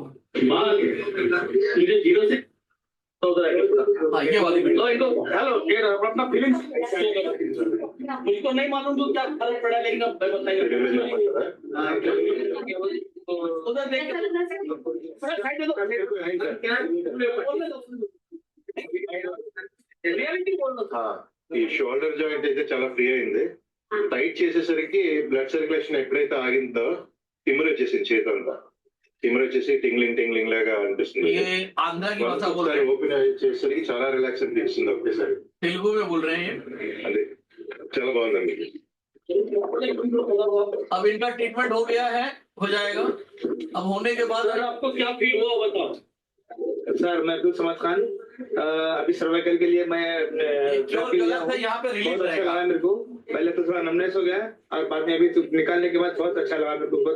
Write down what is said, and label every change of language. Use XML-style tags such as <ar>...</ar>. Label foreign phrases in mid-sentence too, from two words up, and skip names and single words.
<hi>मुझे 0 से 14 हाँ ये वाली वीडियो। हेलो ये अपना फीलिंग्स मुझको नहीं मालूम तो क्या फर्क पड़ा, लेकिन अब मैं बताइए। उधर देख साइड రియాలిటీ</hi> <te>ఈ</te> <en>shoulder joint</en> <te>అయితే చాలా ఫ్రీ అయింది. టైట్ చేసేసరికి</te> <en>blood circulation</en> <te>ఎప్పుడైతే ఆగిందో టిమ్మర్ వచ్చేసింది చేతి అంతా. టిమ్మర్ వచ్చేసి</te> <en>tingling tingling</en> <te>లాగా అనిపిస్తుంది.</te> <hi>ये आंध्रा की भाषा बोल रहे हैं,</hi> <te>ఓపెన్ చేసేసరికి చాలా రిలాక్స్ అనిపిస్తుంది ఒకేసారి.</te> <hi>तेलुगु में बोल रहे हैं।</hi> <te>అదే చాలా బాగుందండి.</te> <hi>अब इनका ट्रीटमेंट हो गया है, हो जाएगा। अब होने के बाद आपको क्या फील हुआ बताओ। सर मैं अब्दुल समद खान, अभी सर्वाइकल के लिए मैं गलत है यहाँ पे रिलीज बहुत अच्छा रहेगा। लगा मेरे को। पहले तो थोड़ा नमनेस हो गया और बाद में अभी तो निकालने के बाद बहुत अच्छा लगा मेरे को।</hi>